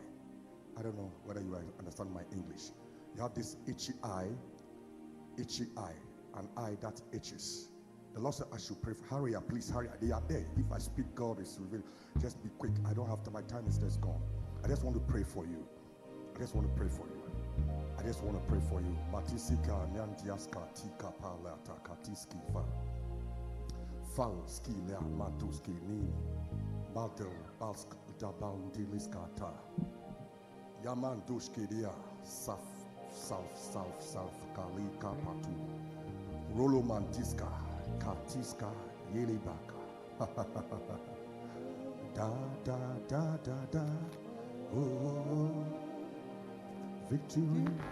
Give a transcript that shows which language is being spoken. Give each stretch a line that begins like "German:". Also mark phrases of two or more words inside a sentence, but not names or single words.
English: I don't know whether you understand my English. You have this itchy eye, an eye that itches. The Lord said I should pray for. Hurry up, please hurry up. They are there. If I speak, God is revealed. Just be quick. I don't have to. My time is just gone. I just want to pray for you. I just want to pray for you. I just want to pray for you. Matisika nyandiaska tika palata katiski fa. Falski lea matuski ni. Badel balsk dabandiliskata. Yamanduski dia saf kali kapatu. Rolomantiska katiska yelibaka. Da da da da da. Oh, victory.